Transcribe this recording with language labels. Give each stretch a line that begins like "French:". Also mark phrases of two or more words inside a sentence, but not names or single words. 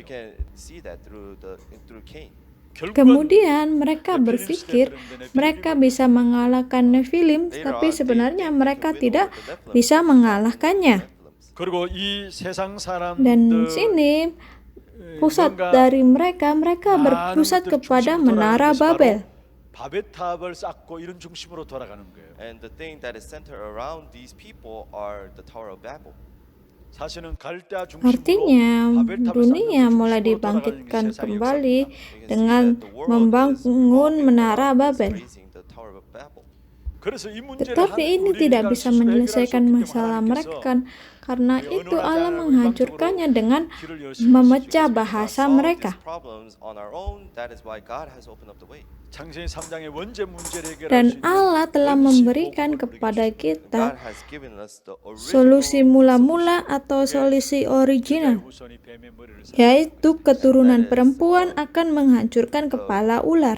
Indonesian: Kemudian mereka berpikir mereka bisa mengalahkan Nephilim, tapi sebenarnya mereka tidak bisa mengalahkannya. Dan sini pusat dari mereka berpusat kepada Menara Babel.
Korean: 바벳탑을 쌓고 이런 중심으로 돌아가는 거예요.
English: And the thing that is centered around these people are the Tower of Babel.
Korean: 사실은 갈대아 중심으로
Indonesian: Artinya
Korean: 바벨탑을
Indonesian: dunia
Korean: 쌓는
Indonesian: mulai
Korean: 중심으로
Indonesian: dibangkitkan
Korean: 돌아가는 세상이
Indonesian: kembali
Korean: 없습니다.
Indonesian: dengan membangun Menara Babel.
Korean: 그래서 이 문제를
Indonesian: Tetapi ini tidak bisa menyelesaikan masalah mereka, karena itu Allah menghancurkannya dengan memecah bahasa mereka. Dan Allah telah memberikan kepada kita solusi mula-mula atau solusi original, yaitu keturunan perempuan akan menghancurkan kepala ular.